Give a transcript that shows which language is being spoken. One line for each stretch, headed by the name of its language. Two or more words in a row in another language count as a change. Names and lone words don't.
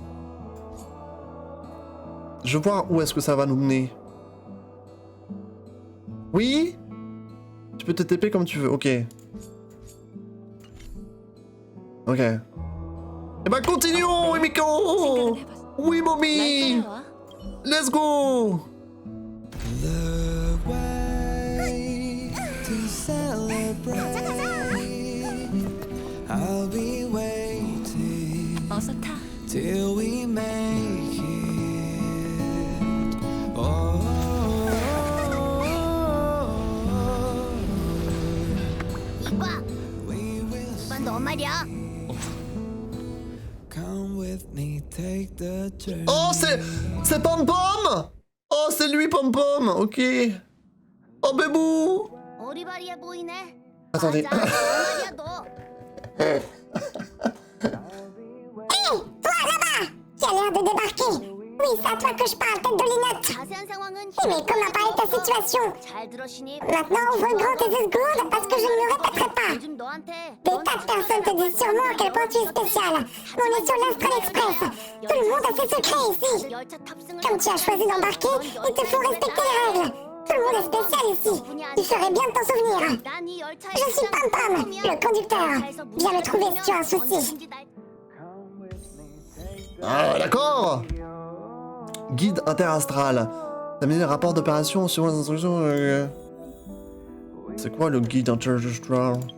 French: Je veux voir où est-ce que ça va nous mener. Oui? Tu peux te TP comme tu veux, ok. Ok. Eh ben continuons, Himiko! Oui,
English: mommy! Let's go! I'll be waiting
Korean: 어서 타.
English: till we make it. Oh,
Korean: 이봐,
English: we will
Korean: 이봐 너 말이야.
English: come with me, take the journey.
French: Oh, c'est Pom Pom. Oh, c'est lui Pom Pom. Ok. Oh, bébou.
Korean: 어리바리해 보이네.
French: Attendez.
Korean: 맞아, 너 말이야 너.
French: Tu as l'air de débarquer. Oui, c'est à toi que je parle, tête de linotte.
Korean: 자세한 상황은
French: Mais comment paraît ta situation?
Korean: 잘 들어 신입.
French: Maintenant, ouvre grand tes esgourdes parce que je ne me répéterai pas.
Korean: 요즘 너한테
French: Des tas de personnes te disent sûrement à quel point tu es spécial. On est sur l'Astral Express. Tout le monde a ses secrets ici.
Korean: 열차 탑승을
French: Comme tu as choisi d'embarquer, il te faut respecter les règles. Tout le monde est spécial ici. Tu ferais bien de t'en souvenir.
Korean: 난이 열차에
French: Je suis Pom Pom, le conducteur. Viens me trouver si tu as un souci. Ah, d'accord. Guide interastral. Terminer les rapports d'opération suivant les instructions. C'est quoi le guide interastral?